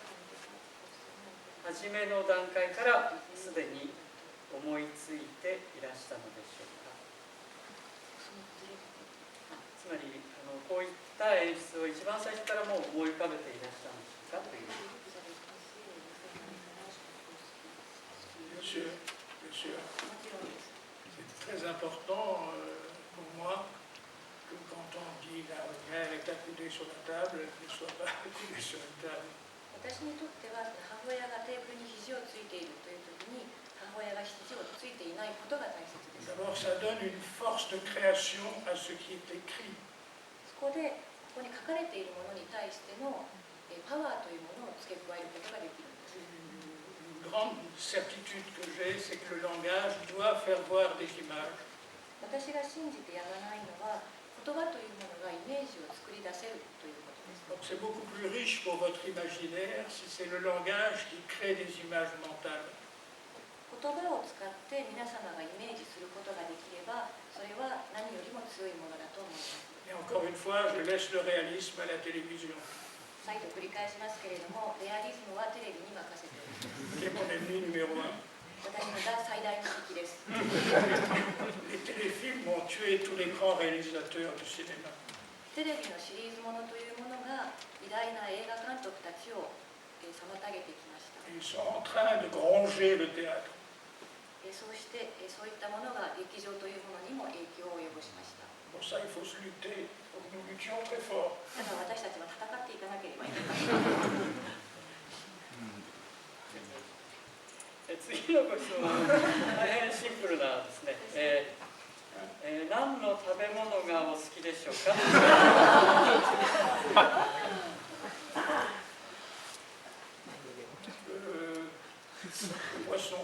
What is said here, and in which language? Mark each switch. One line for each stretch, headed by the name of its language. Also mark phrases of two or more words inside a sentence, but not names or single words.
Japanese: 初めの段階からすでに思いついていらしたのでしょうか。つまりこういった演出を一番最初からもう思い浮かべていらしたんでしょうかという。
French: Bien sûr, bien sûr. C'est très important pour moi que quand on dit la mère est accoudée sur la table, elle ne soit pas accoudée sur la table.
Japanese: 私にとっては母親がテーブルに肘をついているという時に母親が肘をついていないことが大切です。
French: D'abord, ça donne une force de création à ce qui est écrit.
Japanese: そこでここに書かれているものに対してのパワーというものを付け加えることができるんです。
French: Une grande certitude que j'ai, c'est que le langage doit faire voir des images.
Japanese: 私が信じてやまないのは言葉というものがイメージを作り出せるということです。
French: Donc c'est beaucoup plus riche pour votre imaginaire si c'est le langage qui crée des images mentales.
Japanese: 言葉を使って皆様がイメージすることができればそれは何よりも強いものだと思います。
French: Et encore une fois, je laisse le réalisme à la télévision,
Japanese: 再度繰り返しますけれども、レアリズムはテレビに任せています。
French: qui est mon ennemi numéro un.
Japanese: 私の最大の敵です。
French: Les téléfilms ont tué tous les grands réalisateurs du cinéma.
Japanese: テレビのシリーズものというものが偉大な映画監督たちを妨げてきました。
French: Ils sont en train de gronger le théâtre.
Japanese: そうしてそういったものが劇場というものにも影響を及ぼしました。
French: Pour ça, il faut se lutter. Il faut que nous luttions très fort.
Japanese: だから私たちは戦っていかなければいけません。次のご質問は大変シンプルなですね。何の食べ物がお好きでしょうか。
French: Poisson.